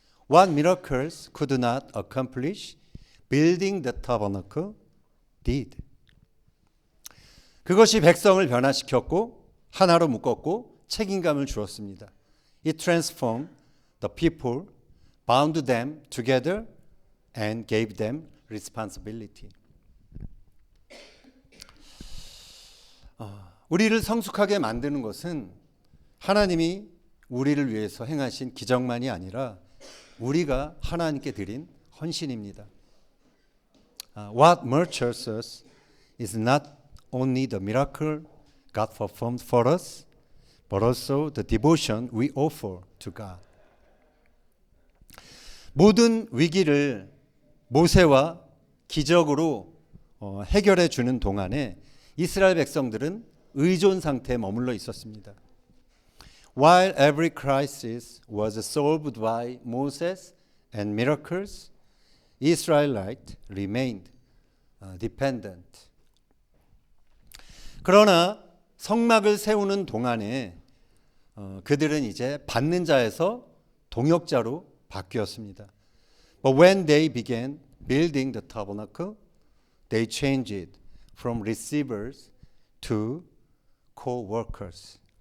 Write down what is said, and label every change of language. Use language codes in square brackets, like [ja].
[en] What miracles could not accomplish, building the tabernacle did. [ko] 그것이 백성을 변화시켰고 하나로 묶었고 책임감을 주었습니다. [en] It transformed the people, bound them together and gave them responsibility. [ko] 우리를 성숙하게 만드는 것은 하나님이 우리를 위해서 행하신 기적만이 아니라 우리가 하나님께 드린 헌신입니다. [en] What nurtures us is not only the miracle God performed for us, but also the devotion we offer to God. [ko] 모든 위기를 모세와 기적으로 해결해 주는 동안에 이스라엘 백성들은 의존 상태에 머물러 있었습니다. [en] While every crisis was solved by Moses and miracles, Israelites remained dependent. [ko] 그러나 성막을 세우는 동안에 그들은 이제 받는 자에서 동역자로 바뀌었습니다. [en] But when they began building the tabernacle, they changed from receivers to co-workers.